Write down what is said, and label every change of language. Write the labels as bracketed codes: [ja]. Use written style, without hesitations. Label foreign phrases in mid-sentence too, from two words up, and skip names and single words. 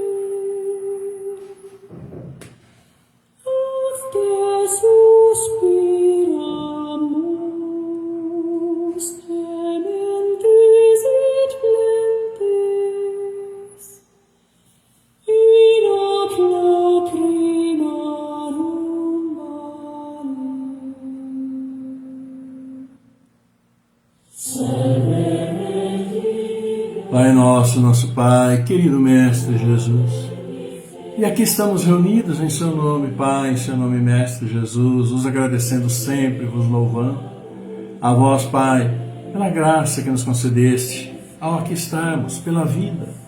[la] Ad te suspiramus, trementis et plentes, in ac lacrimarum vale. [pt] Pai nosso, nosso Pai, querido Mestre Jesus, e aqui estamos reunidos em Seu nome, Pai, em Seu nome, Mestre Jesus, vos agradecendo sempre, vos louvando, a vós, Pai, pela graça que nos concedeste, ao aqui estarmos, pela vida.